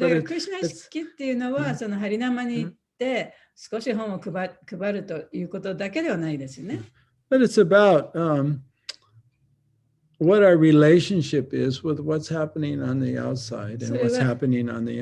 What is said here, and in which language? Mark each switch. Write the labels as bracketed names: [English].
[Japanese] だ [English] but [Japanese] からクリシュナ意識っていうのは、そのハリナマに行って少し本を配るということだけではないですよね。 [English] it's about what our relationship is with what's happening on the outside and what's happening on the